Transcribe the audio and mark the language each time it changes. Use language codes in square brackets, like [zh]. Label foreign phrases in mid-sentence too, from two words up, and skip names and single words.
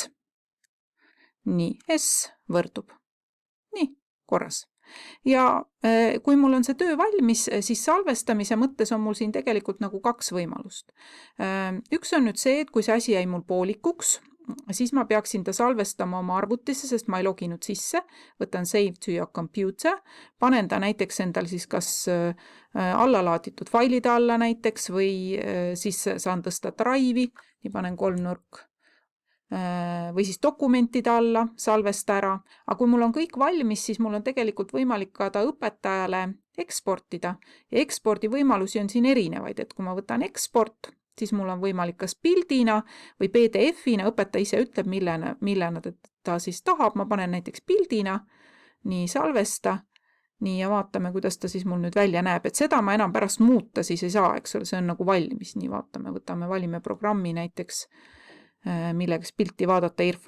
[et] Nii, S võrdub. Nii, korras. Ja kui mul on see töö valmis, siis salvestamise mõttes on mul siin tegelikult nagu 2 võimalust. Üks on nüüd see, et kui see asi jäi mul poolikuks, siis ma peaksin ta salvestama oma arvutisse, sest ma ei loginud sisse, võtan [en] save to your computer, [et] panen ta näiteks endal siis kas allalaaditud failide alla näiteks või siis saan tõsta drive'i ja panen kolmnurk või siis dokumentide alla, salvesta ära. Aga kui mul on kõik valmis, siis mul on tegelikult võimalik ka ta õpetajale eksportida ja ekspordi võimalusi on siin erinevaid, et kui ma võtan eksport, siis mul on võimalik kas pildina või PDF-ina, õpetaja ise ütleb, millena ta siis tahab, ma panen näiteks pildina, nii salvesta, nii ja vaatame, kuidas ta siis mul nüüd välja näeb, et seda ma enam pärast muuta siis ei saa, eks ole, see on nagu valmis, nii vaatame, valime programmi näiteks millega siis pilti vaadata irfan.